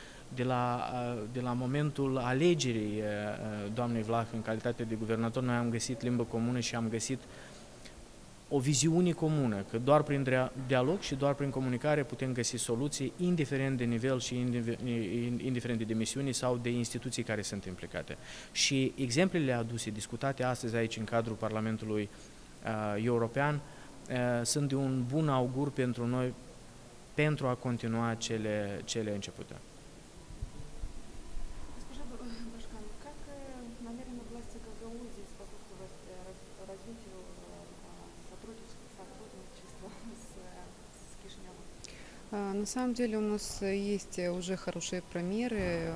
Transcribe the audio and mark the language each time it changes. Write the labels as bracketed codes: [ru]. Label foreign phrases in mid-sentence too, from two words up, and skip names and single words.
[ro] de la momentul alegerii doamnei Vlah în calitate de guvernator, noi am găsit limbă comună și am găsit o viziune comună, că doar prin dialog și doar prin comunicare putem găsi soluții, indiferent de nivel și indiferent de dimensiuni sau de instituții care sunt implicate. Și exemplele aduse, discutate astăzi aici în cadrul Parlamentului European, sunt de un bun augur pentru noi pentru a continua cele începute. [ru] На самом деле у нас есть уже хорошие примеры.